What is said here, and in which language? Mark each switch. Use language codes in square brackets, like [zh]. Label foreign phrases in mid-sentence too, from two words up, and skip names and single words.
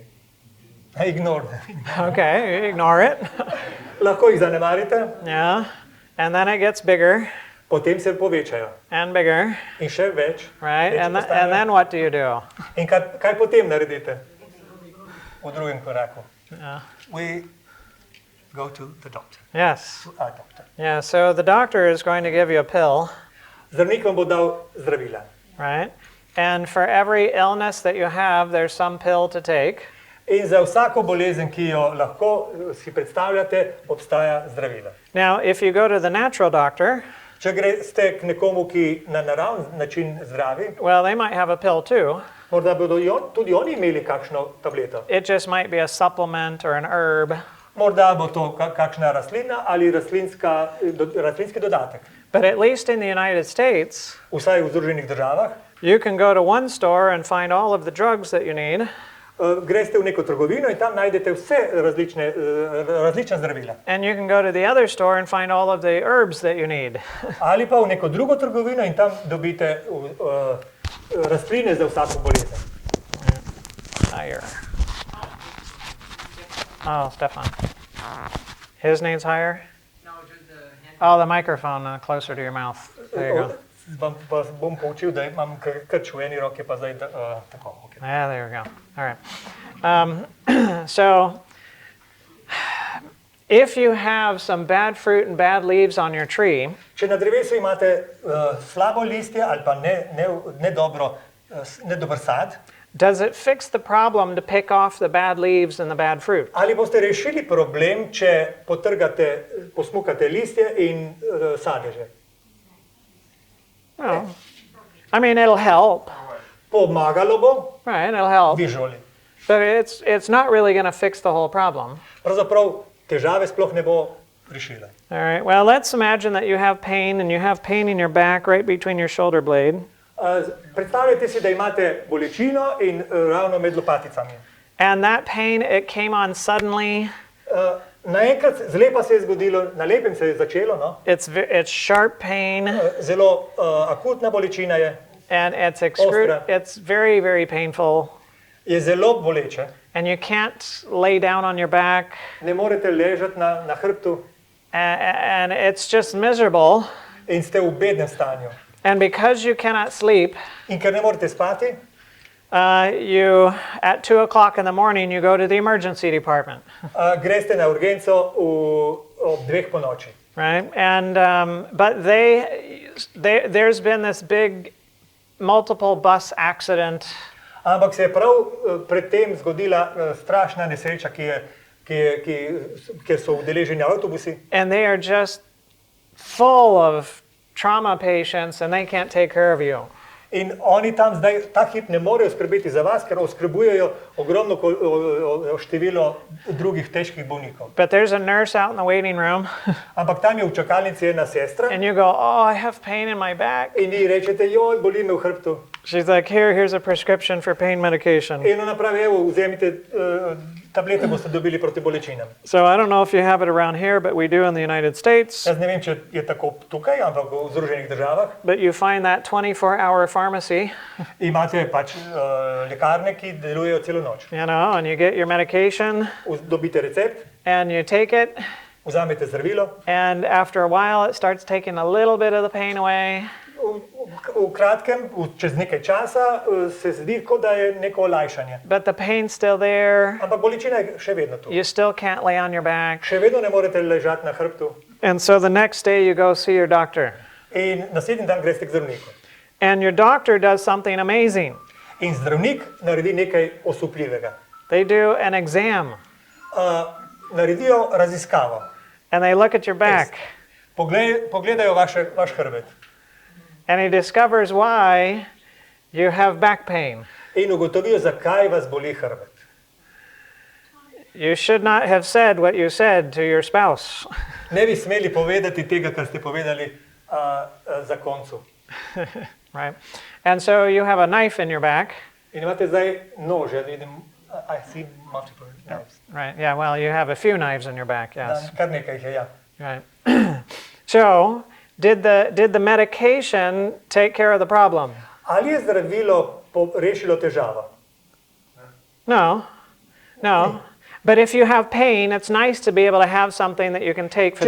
[en] Ignore. Okay, you ignore it. [sl] Lahko jih zanemarite, [en] Yeah. And then it gets bigger [sl] potem se povečajo. [en] and bigger, [sl] In še več. [en] right? [sl] Večji [en] And [sl] postanejo. [en] then what do you do? [sl] In kaj potem naredite? V drugem koraku. [en] Yeah. We go to the doctor. Yes. To our doctor. Yeah, so the doctor is going to give you a pill, [sl] Zdravnik vam bo dal zdravila. [en] right? And for every illness that you have, there's some pill to take. [sl] In za vsako bolezen, ki jo lahko si predstavljate, obstaja zdravila. [en] Now, if you go to the natural doctor, [sl] Če greste k nekomu, ki na naravni način zdravi, [en] well, they might have a pill too. [sl] morda bodo tudi oni imeli kakšno tableto. [en] It just might be a supplement or an herb. [sl] Morda bo to kakšna rastlina ali rastlinski dodatek. [en] But at least in the United States, [sl] Vsaj v Združenih državah. [en] you can go to one store and find all of the drugs that you need. [sl] greste v neko trgovino in tam najdete vse različna zdravila. [en] And you can go to the other store and find all of the herbs that you need. [sl] Ali pa v neko drugo trgovino in tam dobite rastline za vsako bolezen. [en] Higher. Oh, Stefan. His needs higher? No, just the hand. Oh, the microphone closer to your mouth. There you go. [sl] Vas bom poučil, da imam krč v eni roki, pa zdaj tako. [en] Okay. Yeah, there we go. All right. So, if you have some bad fruit and bad leaves on your tree, [sl] Če na drevesu imate slabo listje ali pa nedober sad, [en] does it fix the problem to pick off the bad leaves and the bad fruit? [sl] ali boste rešili problem, če posmukate listje in sadeže? [en] Well, I mean, it'll help, [sl] Pomagalo bo, [en] right? It'll help, visually. but it's not really going to fix the whole problem. [sl] Pravzaprav težave sploh ne bo rešila. [en] All right. Well, let's imagine that you have pain and you have pain in your back right between your shoulder blade. [sl] Predstavljajte si, da imate bolečino in ravno med lopaticami. [en] And that pain, it came on suddenly. [sl] Naenkrat zlepa se je zgodilo, na lepem se je začelo, no? [en] It's sharp pain, [sl] Zelo akutna bolečina je, [en] and it's [sl] Ostra. [en] it's very, very painful. [sl] je zelo boleče. [en] And you can't lay down on your back, [sl] Ne morete ležati na hrbtu [en] and it's just miserable. [sl] in ste v bednem stanju. [en] And because you cannot sleep, [sl] In ker ne morete spati, [en] you at 2 o'clock in the morning you go to the emergency department, [sl] greste na urgenco ob 2 ponoči. [en] right? And but there's been this big multiple bus accident. [sl] Ampak se je prav predtem zgodila strašna nesreča, kjer so udeleženi avtobusi. [en] And they are just full of trauma patients and they can't take care of you. [sl] In oni tam zdaj ta hip ne morejo skrbeti za vas, ker oskrbujejo ogromno število drugih težkih bolnikov. [en] But there's a nurse out in the waiting room [sl] Ampak tam je v čakalnici ena sestra [en] and you go, "Oh, I have pain in my back." [sl] in ji rečete, joj, boli me v hrbtu. [en] She's like, "Here's a prescription for pain medication." [sl] In ona pravi, evo, vzemite tablete, boste dobili proti bolečinam. [en] So I don't know if you have it around here, but we do in the United States. [sl] Jaz ne vem, če je tako tukaj, ampak v Združenih državah [en] But you find that 24-hour pharmacy, [sl] imate pač lekarne, ki delujejo celo noč. [en] you know, and you get your medication [sl] Dobite recept, [en] and you take it, [sl] vzamete zdravilo, [en] and after a while it starts taking a little bit of the pain away. [sl] v kratkem, čez nekaj časa se zdi, kot da je neko olajšanje. [en] But the pain's still there. [sl] Ampak bolečina je še vedno tu. [en] You still can't lay on your back. [sl] Še vedno ne morete ležati na hrbtu. [en] And so the next day you go see your doctor. [sl] In naslednji dan greste k zdravniku. [en] And your doctor does something amazing. [sl] In zdravnik naredi nekaj osupljivega. [en] They do an exam [sl] Naredijo raziskavo. [en] and they look at your back. [sl] Pogledajo vaš hrbet. [en] And he discovers why you have back pain. [sl] In ugotovijo, zakaj vas boli hrbet. [en] You should not have said what you said to your spouse. [sl] Ne bi smeli povedati tega, kar ste povedali zakoncu. [en] Right? And so you have a knife in your back. [sl] In imate zdaj nož, jaz vidim, [en] I see multiple knives. Right? Yeah, well, you have a few knives in your back, yes. [sl] Kar nekaj jih je, ja. [en] Right. So, did the medication take care of the problem? [sl] Ali je zdravilo rešilo težavo? [en] No. But if you have pain, it's nice to be able to have something that you can take for